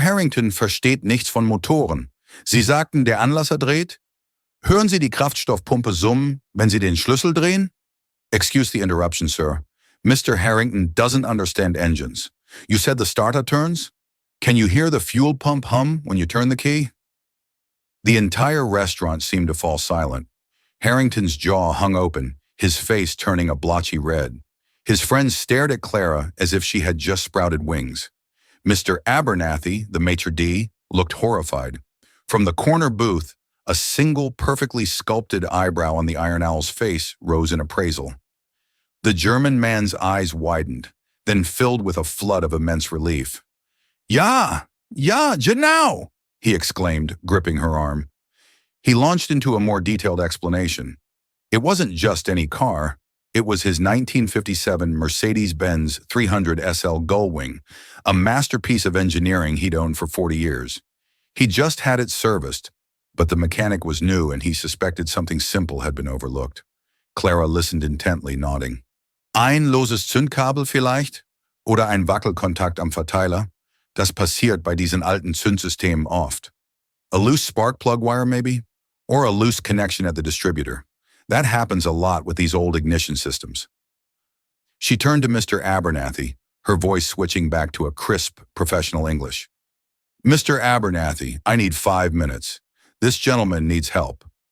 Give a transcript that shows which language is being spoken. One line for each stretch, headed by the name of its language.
German: Harrington versteht nichts von Motoren. Sie sagten, der Anlasser dreht? Hören Sie die Kraftstoffpumpe summen, wenn Sie den Schlüssel drehen?
English: Excuse the interruption, sir. Mr. Harrington doesn't understand engines. You said the starter turns? Can you hear the fuel pump hum when you turn the key? The entire restaurant seemed to fall silent. Harrington's jaw hung open, his face turning a blotchy red. His friends stared at Clara as if she had just sprouted wings. Mr. Abernathy, the maitre d', looked horrified. From the corner booth, a single perfectly sculpted eyebrow on the Iron Owl's face rose in appraisal. The German man's eyes widened, then filled with a flood of immense relief.
German: Ja, genau,
English: he exclaimed, gripping her arm. He launched into a more detailed explanation. It wasn't just any car. It was his 1957 Mercedes-Benz 300 SL Gullwing, a masterpiece of engineering he'd owned for 40 years. He just had it serviced, but the mechanic was new and he suspected something simple had been overlooked. Clara listened intently, nodding.
German: Ein loses Zündkabel vielleicht? Oder ein Wackelkontakt am Verteiler? Das passiert bei diesen alten Zündsystemen oft.
English: A loose spark plug wire, maybe? Or a loose connection at the distributor. That happens a lot with these old ignition systems. She turned to Mr. Abernathy, her voice switching back to a crisp, professional English. Mr. Abernathy, I need 5 minutes. This gentleman needs help.